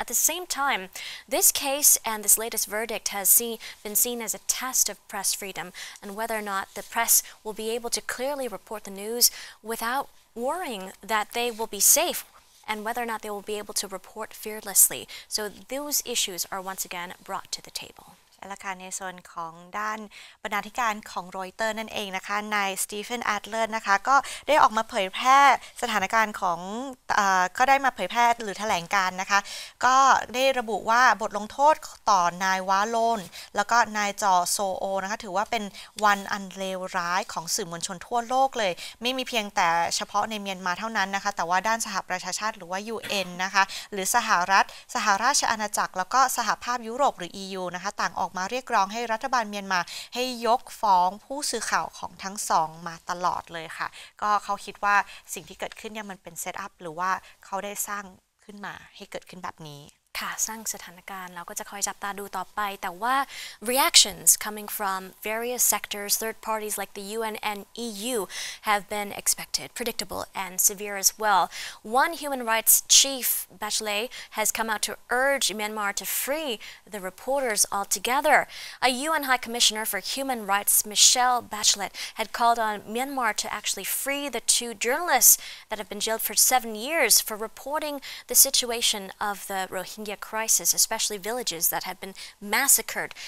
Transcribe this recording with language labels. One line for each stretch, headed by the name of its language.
English: At the same time, this case and this latest verdict has been seen as a test of press freedom and whether or not the press will be able to clearly report the news without worrying that they will be safe and whether or not they will be able to report fearlessly. So those issues are once again brought to the table.
Thai: และค่ะในส่วนของด้านบรรณาธิการของรอยเตอร์นั่นเองนะคะนายสตีเฟนแอดเลอร์นะคะก็ได้ออกมาเผยแพร่สถานการณ์ของก็ได้มาเผยแพร่หรือแถลงการนะคะก็ได้ระบุว่าบทลงโทษต่อนายวาโลนแล้วก็นายจอโซโอนะคะถือว่าเป็นวันอันเลวร้ายของสื่อมวลชนทั่วโลกเลยไม่มีเพียงแต่เฉพาะในเมียนมาเท่านั้นนะคะแต่ว่าด้านสหประชาชาติหรือว่า UN นะคะหรือส หราชอาณาจักรแล้วก็สหภาพยุโรปหรือ EU นะคะต่างออกมาเรียกร้องให้รัฐบาลเมียนมาให้ยกฟ้องผู้สื่อข่าวของทั้งสองมาตลอดเลยค่ะก็เขาคิดว่าสิ่งที่เกิดขึ้นเนี่ยมันเป็นเซตอัพหรือว่าเขาได้สร้างขึ้นมาให้เกิดขึ้นแบบนี้ค่ะสร้างสถานการณ์เราก็จะคอยจับตาดูต่อไปแต่ว่า
English: reactions coming from various sectors, third parties like the UN and EU have been expected, predictable and severe as well. One human rights chief, Bachelet, has come out to urge Myanmar to free the reporters altogether. A UN High Commissioner for Human Rights, Michelle Bachelet, had called on Myanmar to actually free the two journalists that have been jailed for 7 years for reporting the situation of the Rohingya crisis, especially villages that had been massacred.